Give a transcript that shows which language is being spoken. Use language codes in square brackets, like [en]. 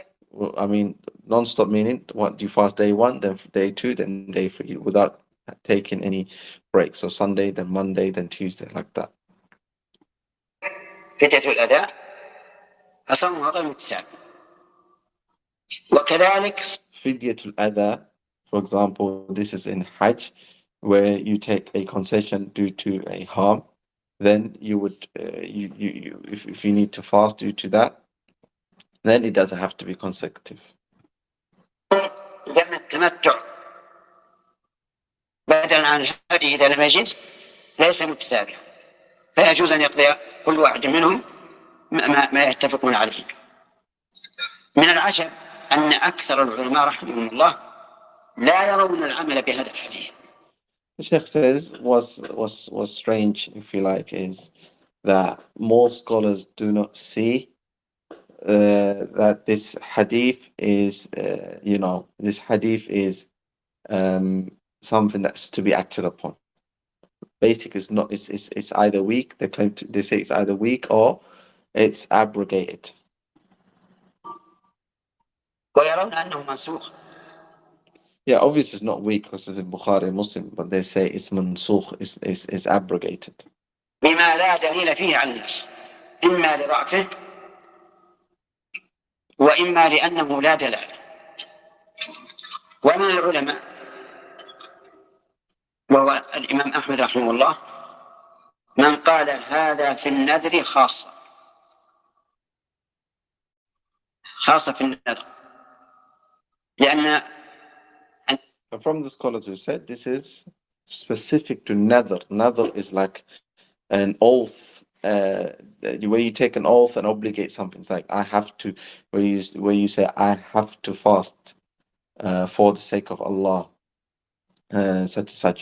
[en] Well, I mean, non-stop meaning what? You fast day one, then day two, then day three, without taking any breaks. So Sunday, then Monday, then Tuesday, like that. [ar] فدية الأداء أصومها غير متتابع. وكذلك فدية الأداء, [en] for example, this is in Hajj, where you take a concession due to a harm, then you would, if you need to fast due to that, then it doesn't have to be consecutive. [ar] دم التمتع بدلا عن الهدي إذا لم يجد ليس متتابعا، فيجوز أن يقضي كل واحد منهم ما يتفقون عليه. من العجب أن أكثر العلماء رحمهم الله لا يرون العمل بهذا الحديث. [en] The Sheikh says what's strange, if you like, is that most scholars do not see that this hadith is, this hadith is something that's to be acted upon. Basically, it's not. It's either weak. They say it's either weak or it's abrogated. [ar] ويرون أنه منسوخ. [en] Yeah, obviously it's not weak because it's in Bukhari Muslim, but they say it's mansukh, is abrogated. [ar] بما لا دليل فيه على النص، إما لضعفه وإما لأنه لا دلالة. ومن العلماء وهو الإمام أحمد رحمه الله من قال هذا في النذر خاصة في النذر، لأن [en] from the scholars who said this is specific to nadhr. Nadhr is like an oath where you take an oath and obligate something. It's like I have to, where you say I have to fast for the sake of Allah, such and such.